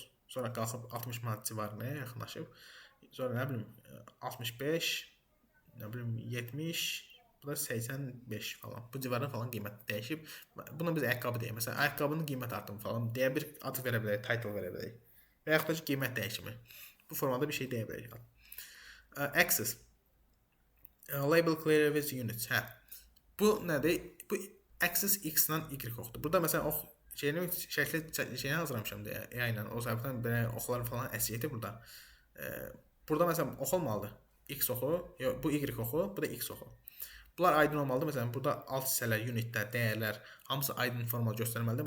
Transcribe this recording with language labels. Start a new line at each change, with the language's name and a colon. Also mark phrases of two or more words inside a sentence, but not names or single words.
Azerbaijani: Sonra qalxıb 60 manat civarına yaxınlaşıb. Sonra nə bilim 65, nə bilim 70, bu da 85 falan. Bu civarda falan qiymət dəyişib. Buna biz ayaqqabı deyək. Məsələn, ayaqqabının qiymət artımı falan deyə bir ad verə bilərik, title verə bilərik. Və yaxud da ki, qiymət dəyişimi. Bu formada bir şey deyə bilərik.
English: Access. Label clear with units.
Azerbaijani: Bu nədir? Bu access x-la y oxdur. Burada məsələn ox şəkli hazırlamışam deyə, yəni o səbəbdən belə oxlar falan əziyyəti burada. Burada məsələn ox olmalıdır. X oxu, bu y oxu, bu da x oxu. Bunlar aydın olmalıdır. Məsələn, burada alt hissələr, unitlər, dəyərlər hamısı aydın formada göstərilməlidir.